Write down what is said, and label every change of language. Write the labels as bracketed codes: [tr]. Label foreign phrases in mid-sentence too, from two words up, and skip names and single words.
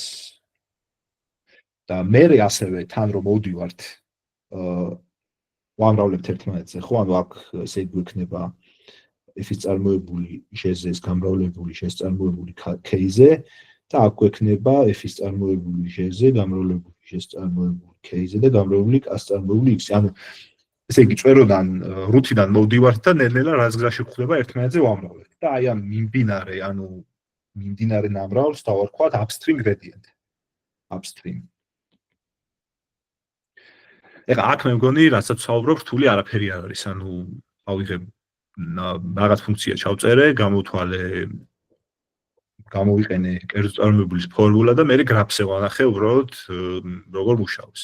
[ka] და მე ასევე თან რომ მოვდივართ ვამრავლებთ ერთმანეთზე, ხო, ანუ აქ ესე გვექნება f-ის წარმოებული j-ზე, გამრავლებული j-ს წარმოებული k-ზე და აქ გვექნება f-ის წარმოებული j-ზე, გამრავლებული j-ს წარმოებული k-ზე და გამრავლებული k-ს წარმოებული x-ზე. ანუ ესე იგი წვეროდან რუთიდან მოვდივართ და ნელ-ნელა რაც გზაში გვხვდება ერთმანეთზე ვამრავლებთ. და აი ამ მიმდინარე ნამრავლს დავარქვათ [en] upstream gradient. [ka] upstream. ეხლა აქ მე მგონი, რასაც ვსაუბრობ, რთული არაფერი არ არის, ანუ ავიღებ რაღაც ფუნქცია ჩავწერე, გამოვიყენე კერძო წარმოებულის ფორმულა და მე გრაფზე ვანახე უბრალოდ როგორ მუშაობს.